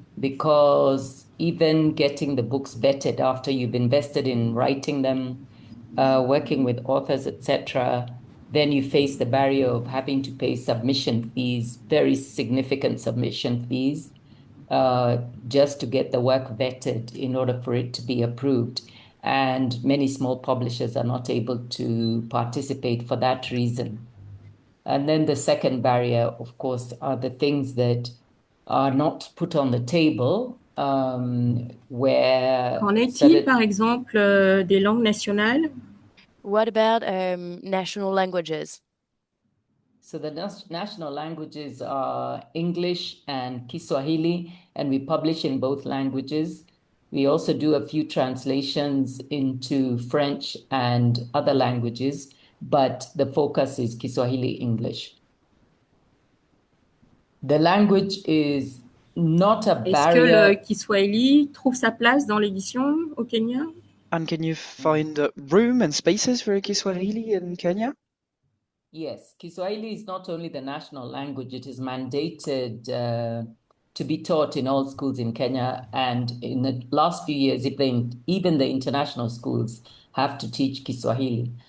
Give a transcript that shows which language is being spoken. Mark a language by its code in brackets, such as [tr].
[en] because even getting the books vetted after you've invested in writing them, working with authors, etc., then you face the barrier of having to pay submission fees, very significant submission fees, just to get the work vetted in order for it to be approved. And many small publishers are not able to participate for that reason. And then the second barrier, of course, are the things that are not put on the table, where... [fr] Qu'en est-il, par exemple, des langues nationales? [en] What about national languages? So the national languages are English and Kiswahili, and we publish in both languages. We also do a few translations into French and other languages, but the focus is Kiswahili English. The language is not a barrier. [fr] Est-ce que le Kiswahili trouve sa place dans l'édition au Kenya? [en] And can you find room and spaces for Kiswahili in Kenya? Yes, Kiswahili is not only the national language, it is mandated to be taught in all schools in Kenya. And in the last few years, even the international schools have to teach Kiswahili.